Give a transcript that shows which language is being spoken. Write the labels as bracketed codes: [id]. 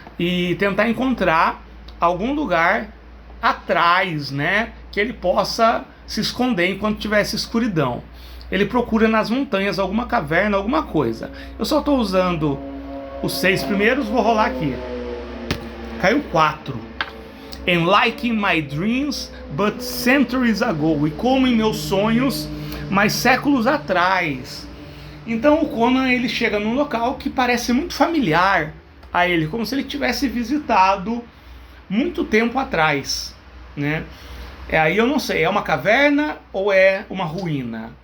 [pt] E tentar encontrar algum lugar atrás, né? Que ele possa se esconder enquanto tivesse escuridão. Ele procura nas montanhas alguma caverna, alguma coisa. Eu só estou usando os 6 primeiros, vou rolar aqui. Caiu 4. [en] And like in my dreams, but centuries ago. [pt] E como em meus sonhos, mas séculos atrás. Então o Conan ele chega num local que parece muito familiar a ele, como se ele tivesse visitado muito tempo atrás, né? Aí eu não sei, é uma caverna ou é uma ruína?